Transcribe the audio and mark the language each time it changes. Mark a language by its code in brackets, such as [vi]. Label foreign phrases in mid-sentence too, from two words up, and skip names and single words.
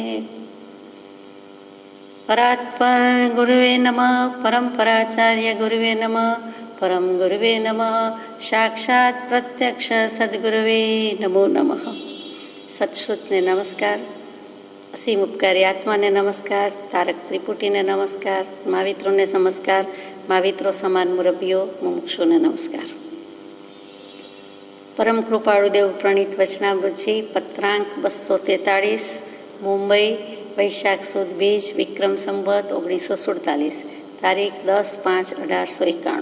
[sa] परात्पर गुरुवे नमः, परमपराचार्य गुरुवे नमः, परम गुरुवे नमः, साक्षात प्रत्यक्ष सद्गुरुवे नमो नमः। [gu] સત્શ્રુતને નમસ્કાર, અસીમ ઉપકારી આત્માને નમસ્કાર, તારક ત્રિપુટીને નમસ્કાર, મહાવિત્રોને નમસ્કાર, महाविત્રો સમાન મુરબ્બીઓ મુમુક્ષુને નમસ્કાર। પરમ કૃપાળુ દેવ પ્રણીત વચનામૃતજી પત્રાંક 243 મુંબઈ વૈશાખ સુદ બીજ વિક્રમ સંવત 1947 તારીખ 10/5/1891।